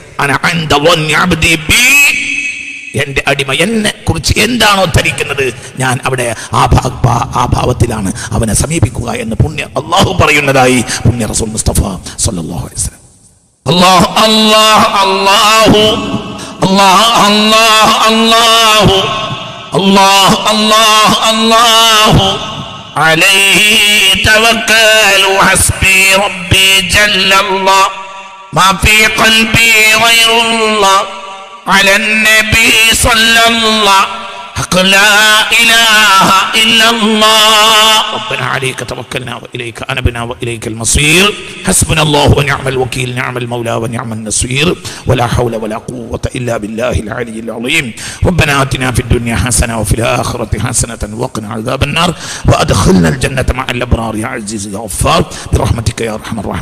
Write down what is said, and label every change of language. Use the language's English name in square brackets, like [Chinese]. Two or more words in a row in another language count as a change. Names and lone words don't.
[Malayalam] എന്റെ അടിമ എന്നെ കുറിച്ച് എന്താണോ ധരിക്കുന്നത് ഞാൻ അവിടെ ആ ഭാവത്തിലാണ് അവനെ സമീപിക്കുക എന്ന് പുണ്യ അല്ലാഹു പറയുന്നതായി പുണ്യ റസൂൽ മുസ്തഫ [Arabic] صلى الله عليه وسلم. الله الله الله الله الله الله الله الله عليه توكلوا حسبي ربي جل الله ما في قلبي غير الله على النبي صلى الله حق لا إله إلا الله ربنا عليك توكلنا وإليك أنبنا وإليك المصير حسبنا الله ونعم الوكيل نعم المولى ونعم النصير ولا حول ولا قوة إلا بالله العلي العظيم ربنا آتنا في الدنيا حسنة وفي الآخرة حسنة وقنا عذاب النار وأدخلنا الجنة مع الأبرار يا عزيز يا غفار برحمتك يا أرحم الراحمين.